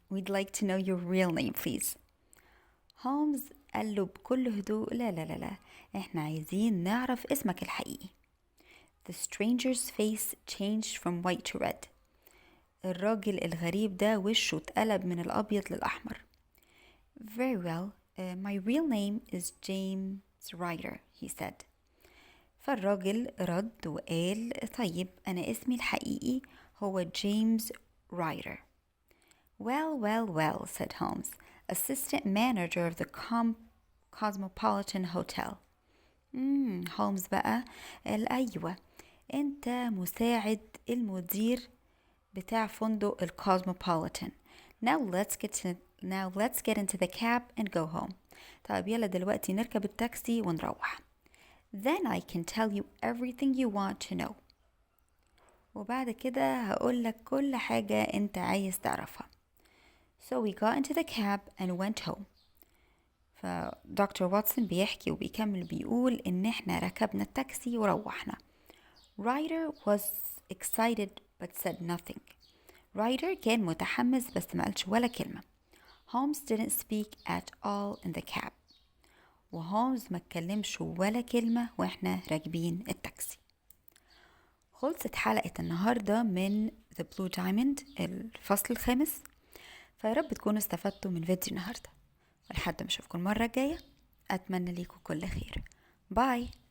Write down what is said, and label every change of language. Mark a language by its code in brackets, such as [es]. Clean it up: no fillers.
[en] We'd like to know your real name, please. [ar] هولمز قال له بكل هدوء لا احنا عايزين نعرف اسمك الحقيقي. [en] The stranger's face changed from white to red. [ar] الراجل الغريب ده وشه اتقلب من الأبيض للأحمر. [en] Very well, my real name is James Ryder, he said. [ar] فالراجل رد وقال طيب أنا اسمي الحقيقي هو جيمس رايدر. [en] Well, said Holmes, assistant manager of the Cosmopolitan Hotel. [ar] هولمز بقى قال أيوة أنت مساعد المدير بتاع فندق الكوزموبوليتان. [en] Now let's get into the cab and go home. [ar] طيب يلا دلوقتي نركب التاكسي ونروح. [en] Then I can tell you everything you want to know. [ar] وبعد كده هقولك كل حاجة انت عايز تعرفها. [en] So we got into the cab and went home. [ar] فدكتور واتسون بيحكي وبيكمل بيقول إن إحنا ركبنا التاكسي وروحنا. [en] Ryder was excited but said nothing. [ar] Ryder كان متحمس بس ما قالش ولا كلمة. [en] Holmes didn't speak at all in the cab. [ar] وهولمز ما اتكلمش ولا كلمة وإحنا راكبين التاكسي. خلصت حلقة النهاردة من The Blue Diamond الفصل الخامس. فيا رب تكونوا استفدتوا من فيديو النهاردة. لحد ما اشوفكم المرة الجاية أتمنى ليكم كل خير. باي.